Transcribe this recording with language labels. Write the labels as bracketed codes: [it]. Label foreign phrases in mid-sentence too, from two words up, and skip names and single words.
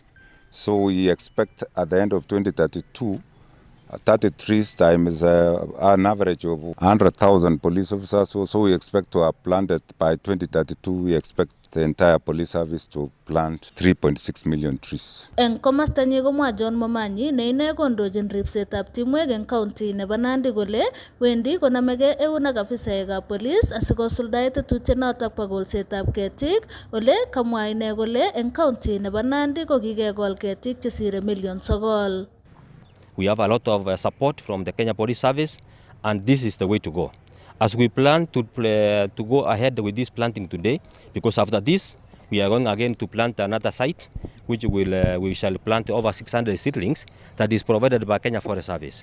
[en] So we expect at the end of 2032, 30 trees times an average of 100,000 police officers. So we expect to have planted by 2032, we expect the entire police service to plant 3.6 million trees. [kln] Eng komasta nyi komwa John Momanyi ne ine kondojin ripsetab timwek eng county nebo Nandi kole wendi konamege eun ak afisaekab police asikosuldae tetutiet notok bo kolsetab ketik ole kamwa ine kole eng county nebo Nandi ko kikegol ketik chesire million 9. [en] We have a lot of support from the Kenya Police Service, and this is the way to go. As we plan to go ahead with this planting today, because after this, we are going again to plant another site, which we shall plant over 600 seedlings that is provided by Kenya Forest Service.